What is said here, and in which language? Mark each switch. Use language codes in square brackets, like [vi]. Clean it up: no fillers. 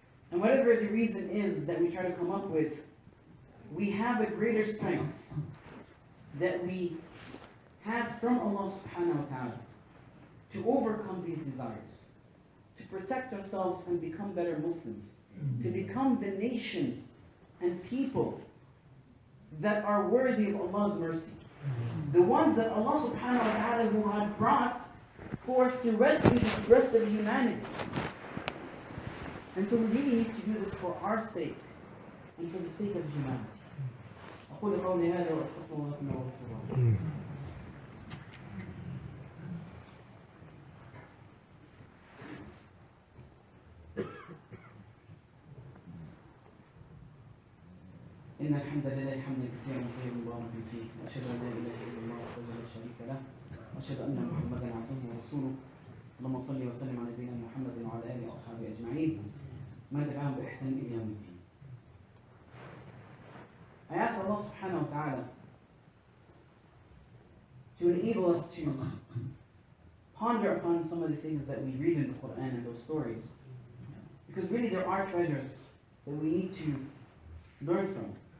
[en] And whatever the reason is that we try to come up with, we have a greater strength that we have from Allah subhanahu wa ta'ala to overcome these desires, to protect ourselves and become better Muslims, to become the nation and people that are worthy of Allah's mercy. The ones that Allah subhanahu wa ta'ala who had brought forth to rescue the rest of humanity. And so we really need to do this for our sake and for the sake of humanity. [ar] أقول قولي هذا وأستغفر الله لكم ولكم. إن الحمد لله حمدا كثيرا طيبا مباركا فيه وأشهد أن لا إله إلا الله وحده لا شريك له وأشهد أن محمدا عبده ورسوله اللهم صل وسلم على نبينا محمد وعلى آله وأصحابه أجمعين من تبعهم بإحسان إلى يوم الدين. [en] I ask Allah subhanahu wa ta'ala to enable us to ponder upon some of the things that we read in the Quran and those stories. Because really there are treasures that we need to learn from.